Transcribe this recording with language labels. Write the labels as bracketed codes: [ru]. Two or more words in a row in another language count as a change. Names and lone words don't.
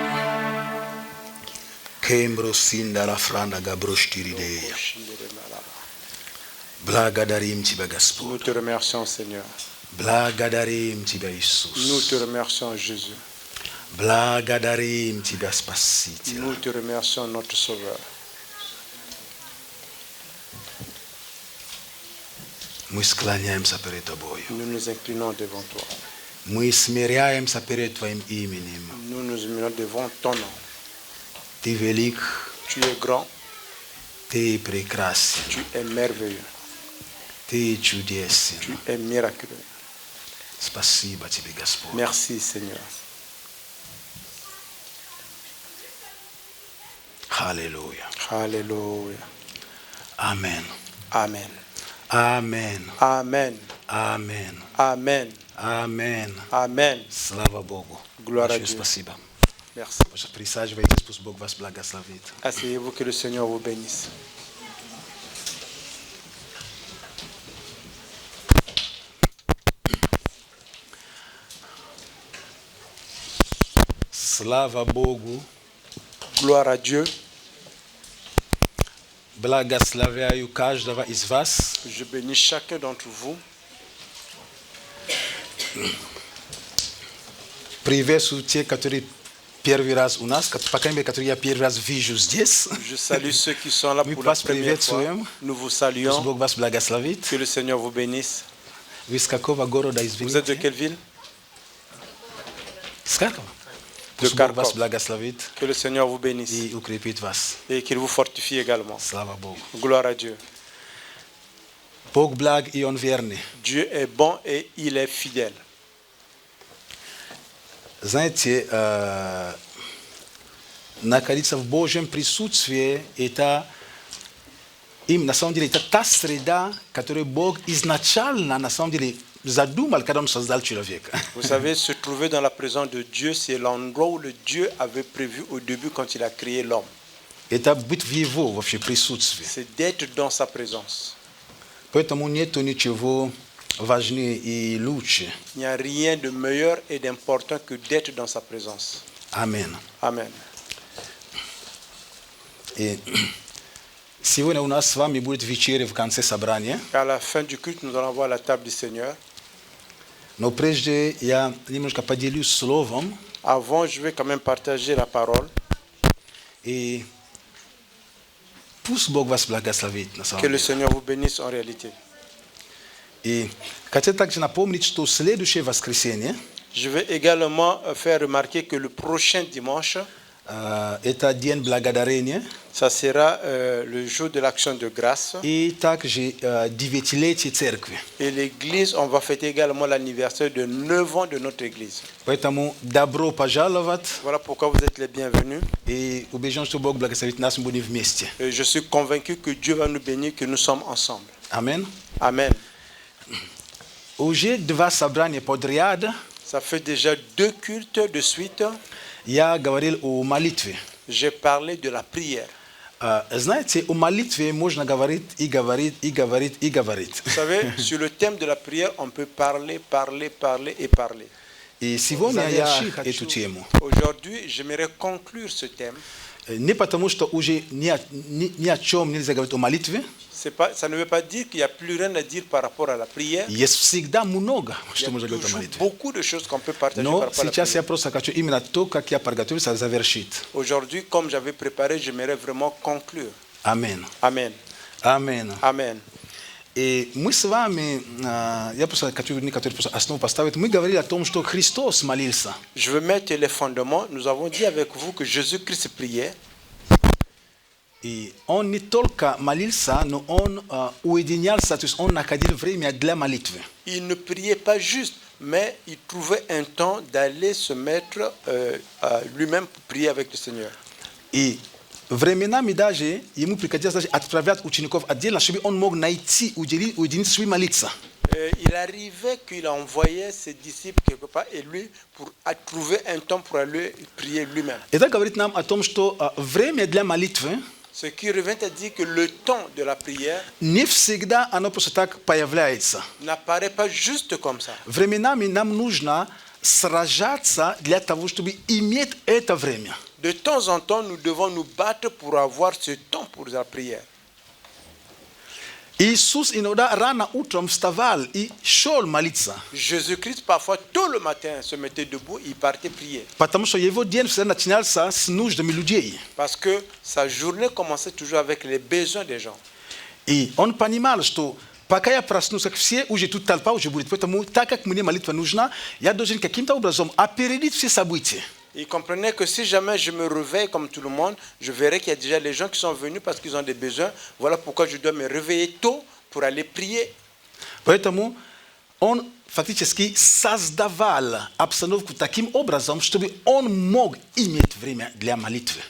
[ru] Кембросин Дарафранда Габроштире. Благодарим Тебя, [fr] Nous [ru] Господь. [fr] te remercions, Seigneur. [ru] Благодарим Тебя, [fr] Nous [ru] Иисус. [fr] te remercions, Jésus. [ru] Благодарим Тебя, Спаситель. [fr] Nous te remercions, notre Sauveur. [ru] Мы склоняемся перед Тобою. [fr] Nous nous inclinons devant toi. [ru] Мы смиряемся перед Твоим именем. [fr] Nous nous humilions devant ton nom. [ru] Ты велик, [fr] Tu es grand, [ru] Ты прекрасен, [fr] tu es merveilleux, [ru] Ты чудесен. [fr] tu es miraculeux. [ru] Спасибо Тебе, Господь. [fr] Merci, Seigneur. [ru] Аллилуйя. [fr] Alléluia. Amen. Amen. Amen. Amen. Amen. Amen. Amen. Amen. [ru] Слава Богу. Глория Большое Богу. спасибо. [fr] Merci. [ru] Присаживайтесь, пусть Бог вас благословит. [fr] Asseyez-vous, que le Seigneur vous bénisse. [ru] Слава Богу. [fr] Gloire à Dieu. [ru] Благословляю каждого из вас. [fr] Je bénis chacun d'entre vous. [ru] Приветствую тех, которые первый раз у нас, по крайней мере, которые я первый раз вижу здесь. [fr] Je salue ceux qui sont là [ru] Мы [fr] pour la [ru] вас [fr] première fois. [ru] приветствуем. [fr] Nous vous [ru] Пусть [fr] saluons. [ru] Бог вас благословит. [fr] Que le Seigneur vous bénisse. [ru] Вы из какого города, [fr] Vous êtes de [ru] извините? [fr] quelle ville? [ru] С Харькова. [fr] De [ru] Пусть Бог вас [fr] Kharkov. [ru] благословит [fr] Que le Seigneur vous bénisse [ru] и укрепит вас. [fr] et qu'il vous fortifie également. [ru] Слава Богу. [fr] Gloire à Dieu. [ru] Бог благ и Он верный. [fr] Dieu est bon et il est fidèle. [ru] Знаете, находиться в Божьем присутствии – это им, на самом деле, это та среда, которую Бог изначально, на самом деле, задумал, когда Он создал человека. [fr] Vous savez, se trouver dans la présence de Dieu, c'est l'endroit où le Dieu avait prévu au début quand il a créé l'homme. [ru] Это быть в Его вообще присутствии. [fr] C'est d'être dans sa présence. [ru] Поэтому нету ничего ważniej i luce. [fr] Il n'y a rien de meilleur et d'important que d'être dans sa présence. Amen. Amen. [ru] И сегодня у нас с вами будет вечеря в конце собрания. [fr] À la fin du culte, nous allons voir la table du Seigneur. [ru] Но прежде я немножко поделюсь словом. [fr] Avant, je vais quand même partager la parole. [ru] И пусть Бог вас благословит на [fr] Que [ru] самом [fr] le [ru] деле. [fr] Seigneur vous bénisse en réalité. [ru] И хотел также напомнить, что следующее воскресенье [fr] Je vais également faire remarquer que le prochain dimanche, [ru] это День Благодарения [fr] ça sera le jour de l'action de grâce. [ru] и также девятилетие церкви. [fr] Et l'église, on va fêter également l'anniversaire de 9 ans de notre église. [ru] Поэтому добро пожаловать [fr] Voilà pourquoi vous êtes les bienvenus. [ru] и убежден, что Бог благословит нас, мы будем вместе. [fr] Et je suis convaincu que Dieu va nous bénir, que nous sommes ensemble. Amen. Amen. [ru] Уже два собрания подряд [fr] Ça fait déjà 2 cultes de suite. [ru] я говорил о молитве. [fr] J'ai parlé de la prière. [ru] Знаете, о молитве можно говорить и говорить, и говорить, и говорить. [fr] Vous savez, sur le thème de la prière, on peut parler, parler, parler et parler. [ru] И сегодня я эту тему. [fr] Aujourd'hui, j'aimerais conclure ce thème. [ru] Не потому, что уже ни о чем нельзя говорить о молитве. [fr] Ça ne veut pas dire qu'il n'y a plus rien à dire par rapport à la prière. [ru] Есть всегда много, [fr] Il y [ru] что [fr] a [ru] можно говорить о [fr] toujours [ru] молитве. [fr] beaucoup de choses qu'on peut partager par [ru] Но [fr] rapport à la [ru] сейчас [fr] prière. [ru] я просто хочу именно то, как я подготовился, завершить. [fr] Aujourd'hui, comme j'avais préparé, j'aimerais vraiment conclure. [ru] Аминь. [fr] Amen. [ru] Аминь. [fr] Amen. [ru] И мы с вами, я просто хочу некоторые основы поставить. Мы говорили о том, что Христос молился. [fr] Je veux mettre les fondements. Nous avons dit avec vous que Jésus-Christ priait. [ru] И он не только молился, но он уединялся, то есть он находил время для молитвы. [fr] Il ne priait pas juste, mais il trouvait un temps d'aller se mettre lui-même pour prier avec le Seigneur. [ru] И временами даже ему приходилось даже отправлять учеников отдельно, чтобы он мог найти, уединиться, чтобы молиться. [fr] Il arrivait qu'il envoyait ses disciples quelque part et lui pour trouver un temps pour aller prier lui-même. [ru] Это говорит нам о том, что время для молитвы [fr] Ce qui revient à dire que le temps de la prière [ru] не всегда оно просто так появляется. [fr] n'apparaît pas juste comme ça. [ru] Временами нам нужно сражаться для того, чтобы иметь это время. [fr] De temps en temps, nous devons nous battre pour avoir ce temps pour la prière. [ru] Иисус иногда рано утром вставал и шел молиться, [fr] Jésus-Christ, parfois, tôt le matin, se mettait debout, il partait prier. [ru] потому что его день всегда начинался с нуждами людей. [fr] Parce que sa journée commençait toujours avec les besoins des gens. [ru] И он понимал, что пока я проснусь, как все, уже тут толпа уже будет. Поэтому, так как мне молитва нужна, я должен каким-то образом опередить все события. [fr] Il comprenait que si jamais je me réveille comme tout le monde, je verrai qu'il y a déjà les gens qui sont venus parce qu'ils ont des besoins. Voilà pourquoi je dois me réveiller tôt pour aller prier. [ru] Поэтому он фактически создавал обстановку таким образом, чтобы он мог иметь время для молитвы.